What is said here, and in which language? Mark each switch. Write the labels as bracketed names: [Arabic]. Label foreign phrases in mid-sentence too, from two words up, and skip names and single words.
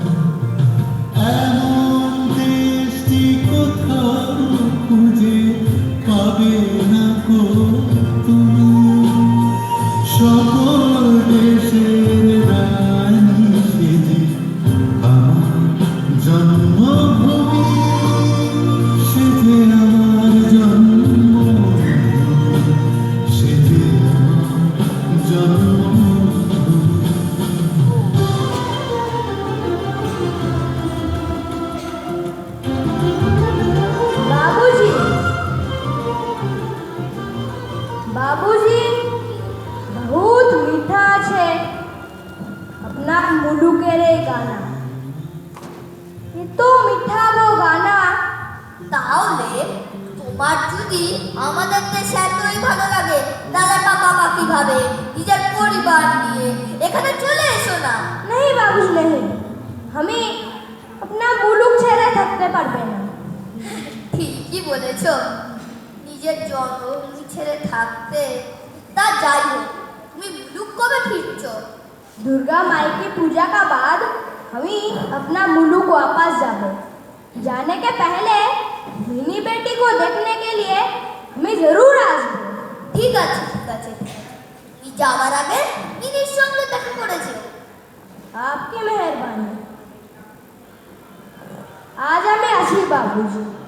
[Bangla] এমন দেশটি কোথাও খুঁজে পাবে না গো তুমি, সকল দেশের রানী সেজে আমার জন্মভূমি, সেজে আমার জন্মভূমি, সেজে আমার জন্মভূমি। [Hindi] बाबूजी, बाबूजी, बहुत मीठा है अपना [Bangla] মুলুকের এই গানা। এত মিঠা গো গানা। তাহলে তোমার যদি আমাদের দেশে এতই ভালো লাগে, তাহলে পাকাপাকি ভাবে নিজের পরিবার নিয়ে এখানে চলে এসো না। [Hindi] नहीं बाबूजी नहीं, हमें अपना मुलुक [Bangla] ছেড়ে থাকতে পারবে না। ঠিকই বলেছ, নিজের জন্মভূমি ছেড়ে থাকতে। তা যাই হোক, তুমি মুলুক কবে ফিরছো? [Hindi] दुर्गा माई की पूजा का बाद हम अपना मुलुक वापस जाबो। जाने के पहले मिनी बेटी को देखने के लिए हमें जरूर आसबो। [Bangla] ঠিক আছে ঠিক আছে ঠিক আছে, তুমি যাওয়ার আগে মিনির সঙ্গে দেখা করেছো। [Hindi] आपकी मेहरबानी। आज हमें आसी बाबूजी।